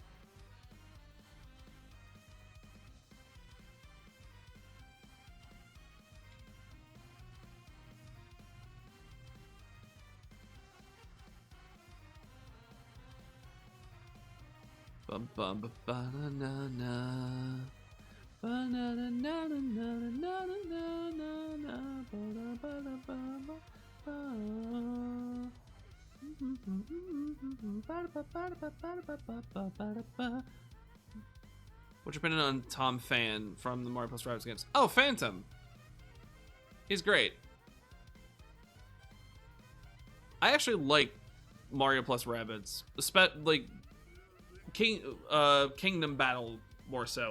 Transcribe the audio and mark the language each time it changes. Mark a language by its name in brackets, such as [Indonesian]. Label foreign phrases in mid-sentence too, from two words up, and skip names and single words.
[English] Bum bum ba ba na na na. Ba na na na na na na na na na ba ba ba ba ba. What's your opinion on Tom Fan from the Mario Plus Rabbids games? Oh, Phantom. He's great. I actually like Mario Plus Rabbids, like Kingdom Battle more so.